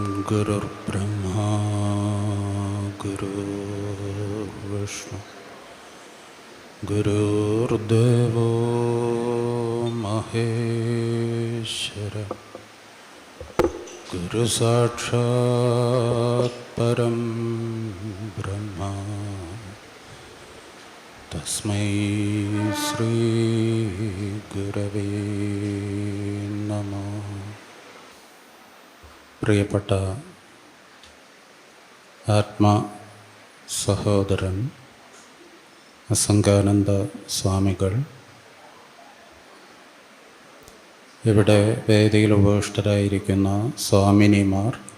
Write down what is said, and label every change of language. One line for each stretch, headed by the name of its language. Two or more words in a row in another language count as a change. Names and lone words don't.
Sanskrit: गुरुर्ब्रह्मा गुरुर्विष्णु गुरुर्देवो महेश्वर गुरुसाक्षात् परं ब्रह्म तस्मै श्री गुरवे नमः.
Malayalam: പ്രിയപ്പെട്ട ആത്മാ സഹോദരൻ അസംഗാനന്ദ സ്വാമികൾ, ഇവിടെ വേദിയിൽ ഉപവിഷ്ടരായിരിക്കുന്ന സ്വാമിനിമാർ,